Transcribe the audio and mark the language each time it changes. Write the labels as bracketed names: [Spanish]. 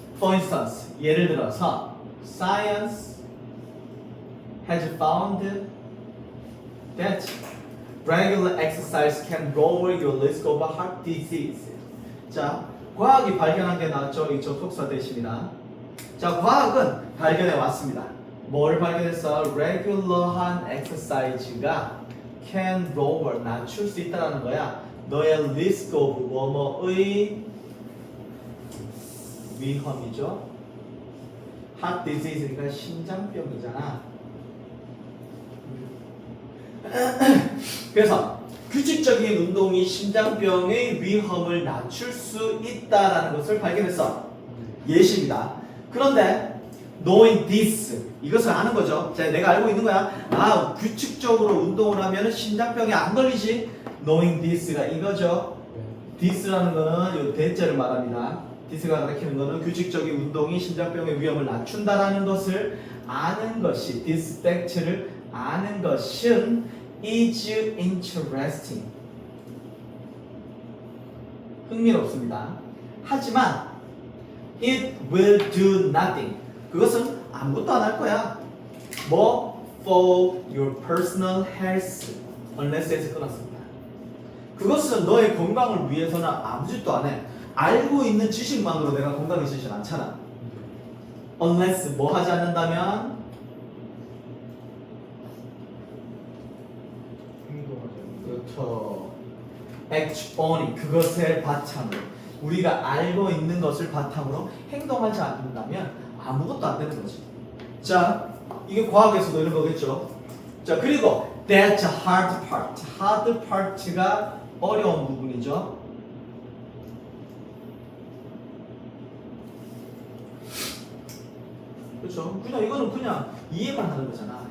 [English] For instance, [Korean] 예를 들어서 [English] Science has found that regular exercise can lower your risk of heart disease. [Korean] 자, 과학이 발견한 게 나왔죠. 이 접속사 대신이다. 자, 과학은 발견해 왔습니다. 뭘 발견했어? Regular한 exercise가 [English] can lower, [Korean] 낮출 수 있다는 거야. 너의 risk of 뭐뭐의 위험이죠. heart disease니까 심장병이잖아. 그래서 규칙적인 운동이 심장병의 위험을 낮출 수 있다라는 것을 발견했어. 예시입니다. 그런데 [English] knowing this, [Korean] 이것을 아는 거죠. 자, 내가 알고 있는 거야. 아, 규칙적으로 운동을 하면 심장병에 안 걸리지. knowing this가 이거죠. this라는 거는 이 대자를 말합니다. this가 가리키는 거는 규칙적인 운동이 심장병의 위험을 낮춘다라는 것을 아는 것이, this fact를 아는 것은 is interesting. 흥미롭습니다. 하지만 [English] it will do nothing. [Korean] 그것은 아무것도 안 할 거야. [English] 뭐 for your personal health unless에서 [Korean] 끊었습니다. 그것은 너의 건강을 위해서는 아무 짓도 안 해. 알고 있는 지식만으로 내가 건강해지진 않잖아. unless 뭐 하지 않는다면 그렇죠. act on이 그것을 바탕으로 우리가 알고 있는 것을 바탕으로 행동하지 않는다면 아무것도 안 되는 거지. 자, 이게 과학에서도 이런 거겠죠. 자, 그리고 [English] that's a hard part. [Korean] hard part가 어려운 부분이죠. 그렇죠. 그냥 이거는 그냥 이해만 하는 거잖아.